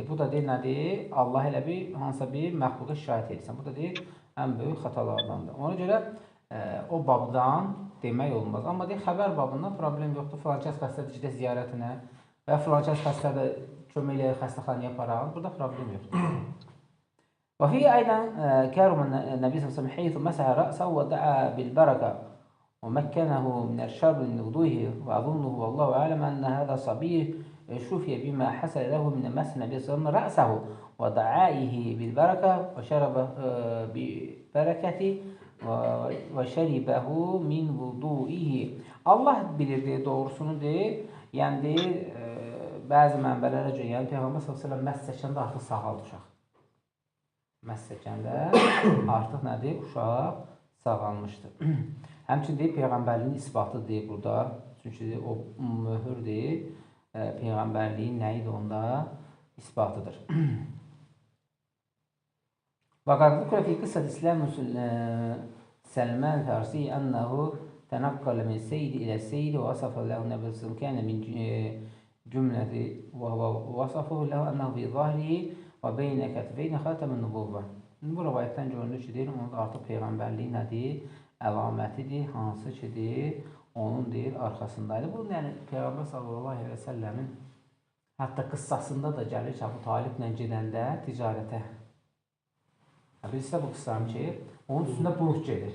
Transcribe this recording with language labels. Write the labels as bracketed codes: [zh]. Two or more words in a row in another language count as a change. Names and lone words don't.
[az] Bu da deyil, nədir, Allah elə bir, hansısa bir məxluqa şahid edirsən. Bu da deyil, ən böyük xatalardandır. Ona görə, o babdan demək olmaz. Amma deyək, xəbər babından problem yoxdur. Filan kəs xəstədir, gedək ziyarətinə və filan kəs xəstədir, kömək eləyək xəstəxanaya aparaq. Burada problem yoxdur. [ar] وفي أيضا كرم النبي صلى الله عليه وسلم حيث مسح رأسه ودعا بالبركة ومكنه من الشر من وضوئه، وأظنه والله أعلم أن هذا الصبي شفي بما حصل له من مسح النبي صلى الله عليه وسلم رأسه ودعائه بالبركة وشرب ببركته وشربه من وضوئه. [az] Allah bilir deyir, doğrusunu deyir. Yəni deyir, bəzi mənbələrə görə, yəni Peyğəmbər s.ə.v məhz çəkəndə artıq sağaldı uşaq. Məhz çəkəndə artıq nədir? Uşaq sağalmışdır. Həmçinin deyir, Peyğəmbərliyin isbatı deyir burada. Çünki deyir, o möhür deyir, Peyğəmbərliyin nə idi onda? İsbatıdır. [ar] وقد ذكر في قصة إسلام سلمان الفارسي أنه تنقل من السيد إلى السيد ووصف له النبي صلى الله عليه وسلم كان من جملة وهو وصفه له أنه في ظهره وبين كتفين خاتم النبوة. [az] Bu rivayətdən görünür ki, deyir, onun artıq Peyğəmbərliyin nədir? Əlamətidir, hansı ki, deyir, onun deyir, arxasındaydı. Bu, yəni, Peyğəmbər [ar] صلى الله عليه [az] və səlləmin hətta qıssasında da gəlir ki, Əbu Taliblə gedəndə ticarətə. Birisi bu qıssanı ki, onun üstündə bulut gedir.